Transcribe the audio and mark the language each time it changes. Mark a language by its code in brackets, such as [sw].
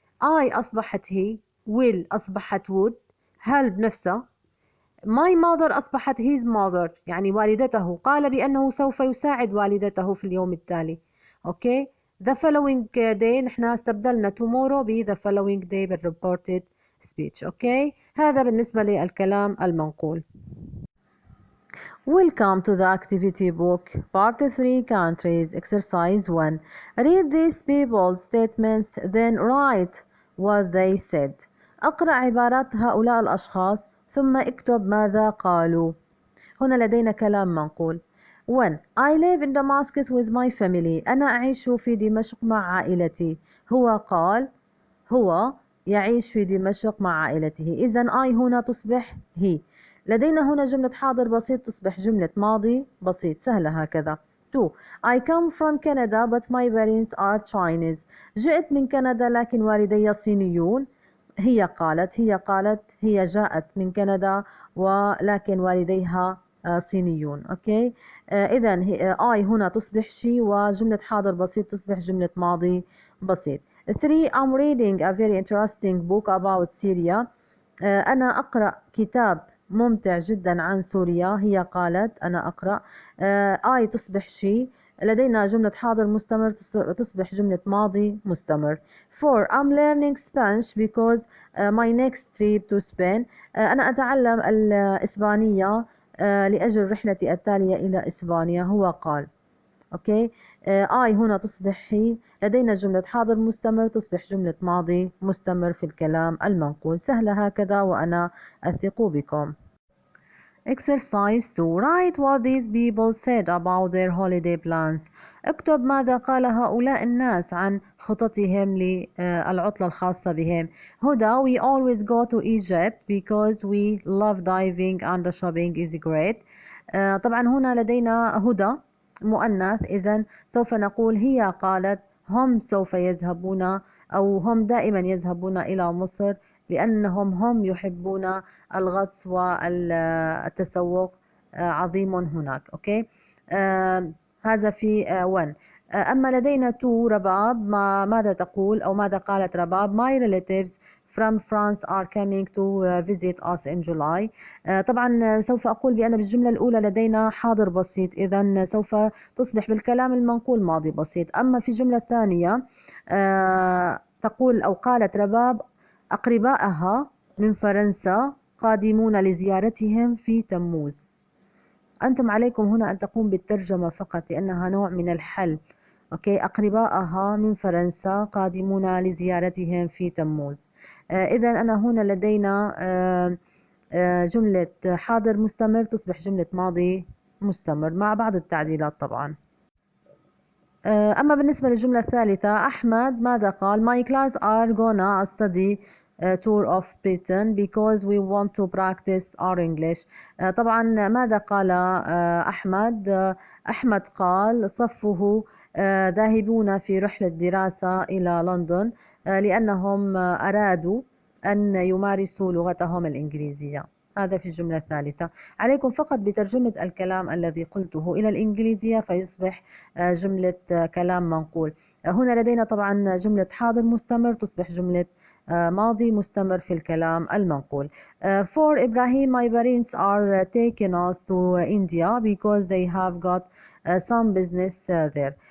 [en] I [ar] أصبحت [en] he. will [ar] أصبحت [en] would. help نفسها. my mother [ar] أصبحت [en] his mother [ar] يعني والدته. قال بأنه سوف يساعد والدته في اليوم التالي. أوكي. [en] the following day [ar] نحن استبدلنا [en] tomorrow ب the following day بالreported speech. [ar] أوكي. هذا بالنسبة للكلام المنقول. [en] Welcome to the activity book, part 3, countries, exercise 1. Read these people's statements, then write what they said. [ar] أقرأ عبارات هؤلاء الأشخاص ثم اكتب ماذا قالوا. هنا لدينا كلام منقول. 1. [en] I live in Damascus with my family. [ar] أنا أعيش في دمشق مع عائلتي. هو قال هو يعيش في دمشق مع عائلته. إذن I هنا تصبح he. لدينا هنا جملة حاضر بسيط تصبح جملة ماضي بسيط، سهلة هكذا. 2. [en] I come from Canada but my parents are Chinese. [ar] جئت من كندا لكن والدي صينيون. هي قالت هي جاءت من كندا ولكن والديها صينيون. أوكي. إذن I هنا تصبح she وجملة حاضر بسيط تصبح جملة ماضي بسيط. 3. [en] I'm reading a very interesting book about Syria. [ar] أنا أقرأ كتاب ممتع جدا عن سوريا. هي قالت أنا أقرأ. I تصبح she. لدينا جملة حاضر مستمر تصبح جملة ماضي مستمر. 4. [en] I'm learning Spanish because my next trip to Spain. [ar] أنا أتعلم الإسبانية لأجل رحلتي التالية إلى إسبانيا. هو قال. أوكي. I هنا تصبح هي. لدينا جملة حاضر مستمر تصبح جملة ماضي مستمر في الكلام المنقول. سهلة هكذا وأنا أثق بكم. [en] Exercise 2. Write what these people said about their holiday plans. [ar] اكتب ماذا قال هؤلاء الناس عن خططهم للعطلة الخاصة بهم. [en] هدى: We always go to Egypt because we love diving and the shopping is great. [ar] طبعا هنا لدينا هدى مؤنث، إذن سوف نقول هي قالت هم سوف يذهبون أو هم دائما يذهبون إلى مصر لأنهم يحبون الغطس والتسوق عظيم هناك. أوكي. هذا في 1. أما لدينا 2 رباب، ماذا تقول أو ماذا قالت رباب؟ [en] My relatives from France are coming to visit us in July. [ar] طبعا سوف أقول بأن بالجملة الأولى لدينا حاضر بسيط، إذن سوف تصبح بالكلام المنقول ماضي بسيط. أما في الجملة الثانية تقول أو قالت رباب أقربائها من فرنسا قادمون لزيارتهم في تموز. أنتم عليكم هنا أن تقوم بالترجمة فقط لأنها نوع من الحل. أوكي. أقربائها من فرنسا قادمون لزيارتهم في تموز. إذن أنا هنا لدينا جملة حاضر مستمر تصبح جملة ماضي مستمر مع بعض التعديلات طبعا. أما بالنسبة للجملة الثالثة، أحمد ماذا قال؟ [en] My class are gonna study tour of Britain because we want to practice our English. [ar] طبعا ماذا قال أحمد؟ أحمد قال صفه ذاهبون في رحلة دراسة إلى لندن لأنهم أرادوا أن يمارسوا لغتهم الإنجليزية. هذا في الجملة الثالثة. عليكم فقط بترجمة الكلام الذي قلته إلى الإنجليزية فيصبح جملة كلام منقول. هنا لدينا طبعا جملة حاضر مستمر تصبح جملة ماضي مستمر في الكلام المنقول. [en] For Ibrahim, my parents are taking us to India because they have got some business there.